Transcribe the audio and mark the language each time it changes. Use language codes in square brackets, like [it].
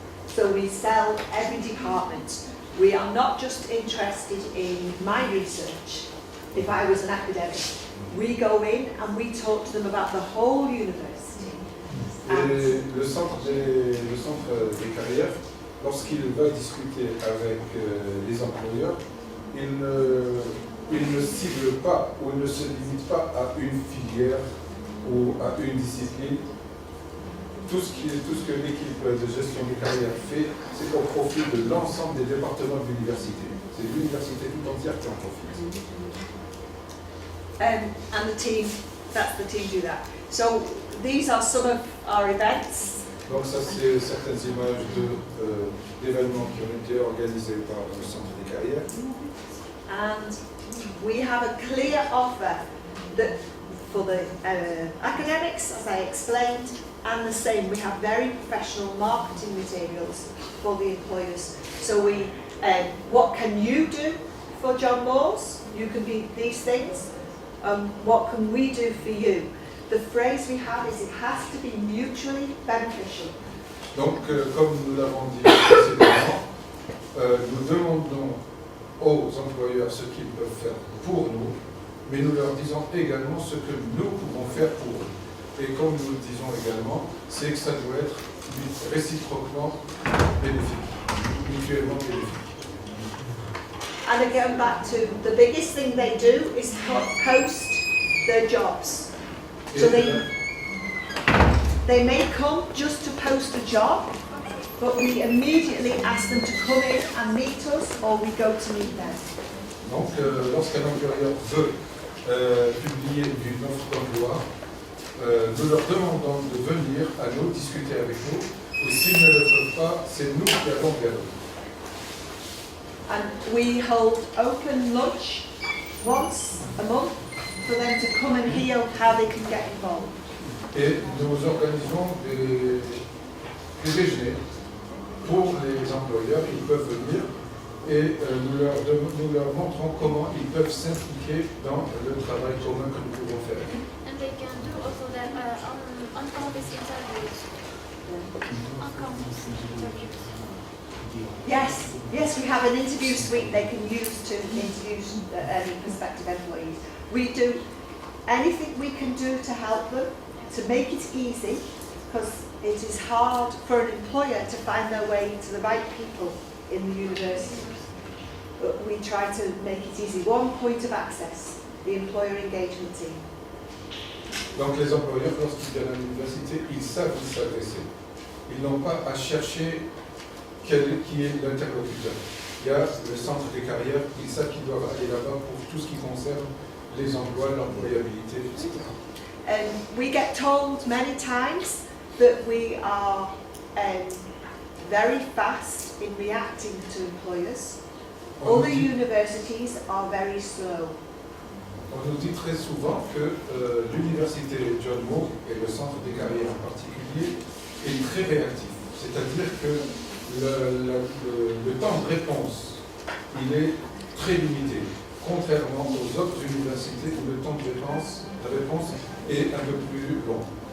[en] So we sell every department. We are not just interested in my research. If I was an academic, we go in and we talk to them about the whole university. [fr] Et le centre des carrières, lorsqu'il va discuter avec les employeurs, il ne cible pas ou il ne se limite pas à une filière ou à une discipline. Tout ce que l'équipe de gestion des carrières fait, c'est au profit de l'ensemble des départements de l'université. C'est l'université tout entière qui en profite. [en] And the team, that's the team do that. So these are some of our events. [fr] Donc ça, c'est certaines images d'événements qui ont été organisés par le centre des carrières. [en] And we have a clear offer that for the academics, as I explained, and the same, we have very professional marketing materials for the employers. So what can you do for John Moores? You can be these things. What can we do for you? The phrase we have is it has to be mutually beneficial. [fr] Donc, comme nous l'avons dit précédemment, nous demandons aux employeurs ce qu'ils peuvent faire pour nous, mais nous leur disons également ce que nous pouvons faire pour eux. Et comme nous le disons également, c'est que ça doit être réciproquement bénéfique, mutuellement bénéfique. [en] And again, back to the biggest thing they do is post their jobs. [fr] Et [en] So they may come just to post a job, but we immediately ask them to come in and meet us, or we go to meet them. [fr] donc, lorsqu'un employeur veut publier une offre d'emploi, nous leur demandons de venir à nous discuter avec nous, et s'ils ne le peuvent pas, c'est nous qui allons vers eux. [en] And we hold open lunch once a month for them to come and hear how they can get involved. [fr] Et nous organisons des déjeuners pour les employeurs. Ils peuvent venir et nous leur montrons comment ils peuvent s'impliquer dans le travail commun que nous pouvons faire. [en] And they can do also that on campus interviews. On campus interviews. Yes, we have an interview suite they can use to interview any prospective employees. We do anything we can do to help them, to make it easy, because it is hard for an employer to find their way to the right people in the university. But we try to make it easy. One point of access, the employer engagement team. [fr] Donc les employeurs, lorsqu'ils viennent à l'université, ils savent où s'adresser. Ils n'ont pas à chercher qui est l'interlocuteur. Il y a le centre des carrières, ils savent qu'ils doivent aller là-bas pour tout ce qui concerne les emplois, l'employabilité, etc. [en] And we get told many times that we are very fast in reacting to employers. Other universities are very slow. [fr] On nous dit très souvent que l'université John Moore et le centre des carrières en particulier est très réactif. C'est-à-dire que le temps de réponse, il est très limité, contrairement aux autres universités où le temps de réponse est un peu plus long.